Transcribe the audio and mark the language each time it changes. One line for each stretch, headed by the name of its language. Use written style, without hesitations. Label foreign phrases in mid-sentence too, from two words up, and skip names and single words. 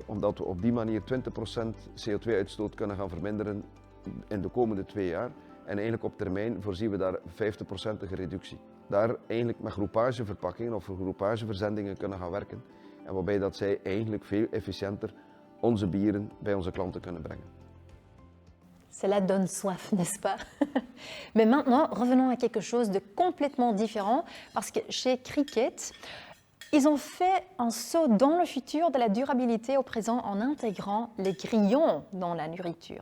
Dutch: Omdat we op die manier 20% CO2-uitstoot kunnen gaan verminderen in de komende 2 jaar. En eigenlijk op termijn voorzien we daar 50% reductie. Daar eigenlijk met groepageverpakkingen of groepageverzendingen kunnen gaan werken. En waarbij dat zij eigenlijk veel efficiënter onze bieren bij onze klanten kunnen brengen.
French: Cela donne soif, n'est-ce pas? Mais maintenant, revenons à quelque chose de complètement différent, parce que chez Cricket, ils ont fait un saut dans le futur de la durabilité au présent en intégrant les grillons dans la nourriture.